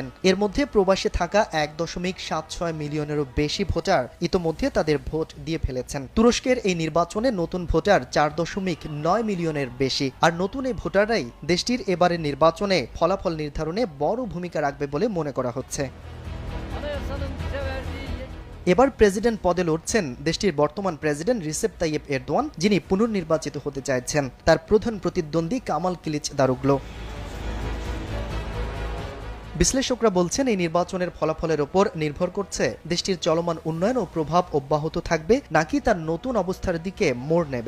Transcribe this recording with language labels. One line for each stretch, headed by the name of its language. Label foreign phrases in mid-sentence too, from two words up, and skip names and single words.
Bangla: এর মধ্যে প্রবাসে থাকা 1.76 মিলিয়নেরও বেশি ভোটার ইতোমধ্যে তাদের ভোট দিয়ে ফেলেছেন। তুরস্কের এই নির্বাচনে নতুন ভোটার 4.9 মিলিয়নের বেশি। আর নতুন এই ভোটাররাই দেশটির এবারের নির্বাচনে ফলাফল নির্ধারণে বড় ভূমিকা রাখবে বলে মনে করা হচ্ছে।
Turkish: Anayasanın bize verdiği
Bangla: এবার প্রেসিডেন্ট পদে লড়ছেন দেশটির বর্তমান প্রেসিডেন্ট রিসেপ তাইয়েপ এরদোয়ান, যিনি পুনর্নির্বাচিত হতে চাইছেন। তার প্রধান প্রতিদ্বন্দ্বী কামাল কিলিচদারোগলু। বিশ্লেষকরা বলছেন, এই নির্বাচনের ফলাফলের ওপর নির্ভর করছে দেশটির চলমান উন্নয়ন ও প্রভাব অব্যাহত থাকবে নাকি তার নতুন অবস্থার দিকে মোড় নেবে।